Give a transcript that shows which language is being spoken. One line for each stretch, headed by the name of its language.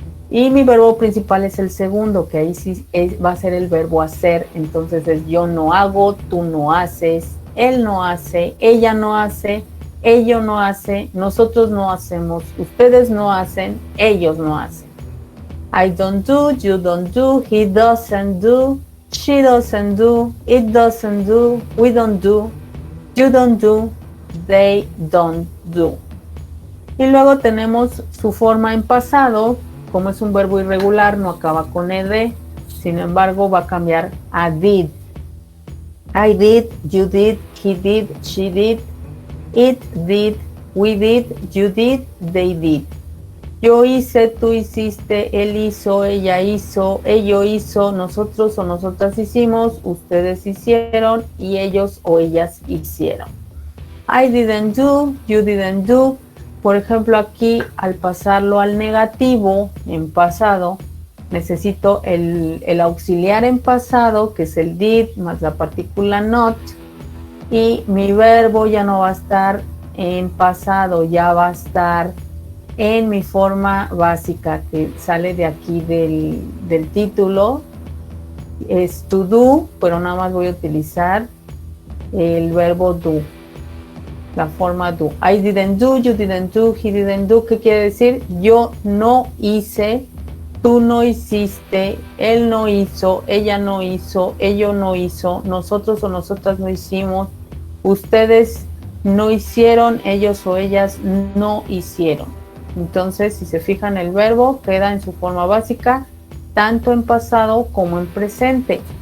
Spanish: Y mi verbo principal es el segundo, que ahí sí va a ser el verbo hacer. Entonces es yo no hago, tú no haces, él no hace, ella no hace, ello no hace, nosotros no hacemos, ustedes no hacen, ellos no hacen.
English: I don't do, you don't do, he doesn't do, she doesn't do, it doesn't do, we don't do, you don't do, they don't do.
Spanish: Y luego tenemos su forma en pasado. Como es un verbo irregular, no acaba con ed, sin embargo va a cambiar a did.
English: I did, you did, he did, she did, it did, we did, you did, they did.
Spanish: Yo hice, tú hiciste, él hizo, ella hizo, ello hizo, nosotros o nosotras hicimos, ustedes hicieron y ellos o ellas hicieron.
English: I didn't do, you didn't do.
Spanish: Por ejemplo, aquí al pasarlo al negativo en pasado, necesito el auxiliar en pasado, que es el did más la partícula not, y mi verbo ya no va a estar en pasado, ya va a estar en mi forma básica, que sale de aquí del título. Es to do, pero nada más voy a utilizar el verbo do. La forma do.
English: I didn't do, you didn't do, he didn't do.
Spanish: ¿Qué quiere decir? Yo no hice, tú no hiciste, él no hizo, ella no hizo, ello no hizo, nosotros o nosotras no hicimos, ustedes no hicieron, ellos o ellas no hicieron. Entonces, si se fijan, el verbo queda en su forma básica, tanto en pasado como en presente.